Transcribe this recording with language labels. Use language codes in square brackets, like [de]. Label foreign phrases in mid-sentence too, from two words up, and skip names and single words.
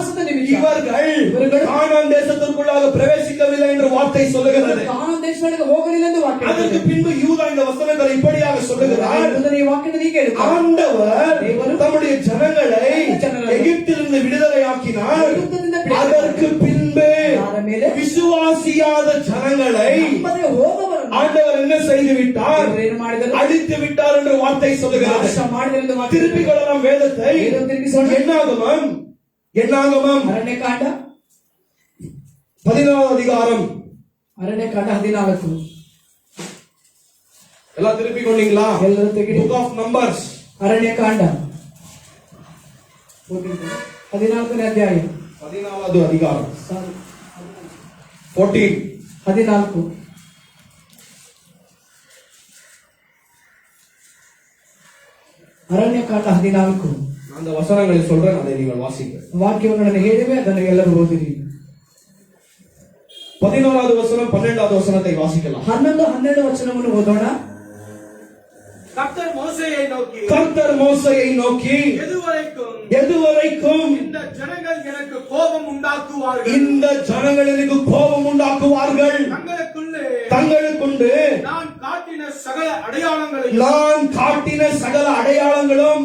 [ta] இவர்கள் கானான் தேசத்திற்குள்ளாக பிரவேசிக்கவில்லை என்று வார்த்தை சொல்லுகிறது. [kn] ಕಾನಾನ್ ದೇಶದೊಳಗೆ ಹೋಗಲಿಲ್ಲ ಎಂದು ವಾಕ್ಯ [ta] அதற்கு பின்பு யூதா இந்த வசனங்களை இப்படியாக சொல்லுகிறார், [kn] ಈ ವಾಕ್ಯದಲ್ಲಿ ಹೀಗೆ ಹೇಳುತ್ತಾರೆ, [ta] ஆண்டவர் தம்முடைய ஜனங்களை எகிப்திலிருந்து விடுதலையாக்கினார். அதற்கு பின்பு விசுவாசியாத ஜனங்களை ஆண்டவர் என்ன செய்து விட்டார்? அழித்து விட்டார் என்று வார்த்தை சொல்லுகிறது. திருப்பிக் கொள்ளலாம் வேதத்தை. என்னாகமம் [kn] ಅರಣ್ಯಕಾಂಡ [ta] 14 அதிகாரம். [kn] ಅರಣ್ಯಕಾಂಡ 14 [ta] எல்லாம் திருப்பிக் கொண்டீங்களா? [kn] ಎಲ್ಲರೂ ತೆಗೆದು [en] Book of Numbers [kn] ಅರಣ್ಯಕಾಂಡ 14ನೇ ಅಧ್ಯಾಯ [ta] 14வது அதிகாரம் 14 [kn] 14 ಅರಣ್ಯಕಾಂಡ 14 [ta] அந்த வசனங்களை சொல்றேன், அதை நீங்கள் வாசிங்க. [kn] ವಾಕ್ಯವನ್ನು ಹೇಳಿವೆ, ಅದನ್ನು ಎಲ್ಲರೂ ಓದಿರಿ. [ta] 14வது வசனம் 12வது வசனத்தை வாசிக்கலாம். [kn] 11 12 ವಚನವನ್ನು ಓದೋಣ. [ta] கர்த்தர் மோசேயை நோக்கி எதுவரைக்கும் இந்த ஜனங்கள் எனக்கு கோபம் உண்டாக்குவார்கள், இந்த ஜனங்கள் எனக்கு கோபம் உண்டாக்குவார்கள், தங்களுக்குண்டு நான் காட்டின சகல அடையாளங்களும்